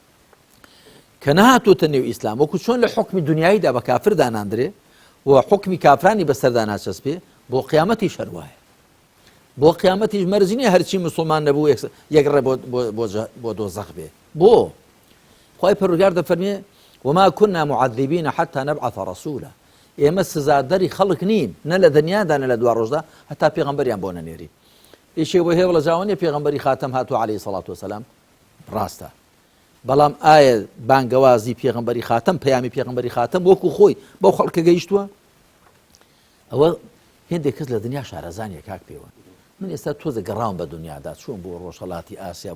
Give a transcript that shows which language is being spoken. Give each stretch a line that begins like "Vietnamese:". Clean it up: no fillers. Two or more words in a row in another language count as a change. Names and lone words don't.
Central Kurdish: کە نەهاتۆتە نێو ئیسلام وەکو چۆن لە حکمی دنیاییدا بە کافر داناندرێ و حکمی کافرانی بەسەردا ناچەسبێ بۆ قیامەتی شەروایە بۆ قیامەتیش مەرجینی هەرچی مسلمان نەبوو یەکڕێ بۆ دۆزەخ بێ بۆ خوای پەروەردگار دەفەرمێ
Arabic: وما كنا معذبين حتى نبعث رسولا
Central Kurdish: ئێمە سزادەری خەڵک نین نە لە دنیادا نە لە دوا ڕۆژدا هەتا پێغەمبەریان بۆ نەنێری ئیشێ بۆ هێڵە جاوانێ پێغەمبەری خاتەم هاتووە
Arabic: عەلەیهی سەڵات وسەلام
Central Kurdish: ڕاستە بەڵام ئایا بانگەوازی پێغەمبەری خاتەم پەیامی پێغەمبەری خاتەم وەکو خۆی بەو خەڵکە گەیشتووە ئەوە هێندێک کەس لە دنیا شارەزانیە کاک پێوە من ئێستا تۆزە گەڕاوم بە دنیادا چوون بۆ ڕۆژهەڵاتی ئاسیا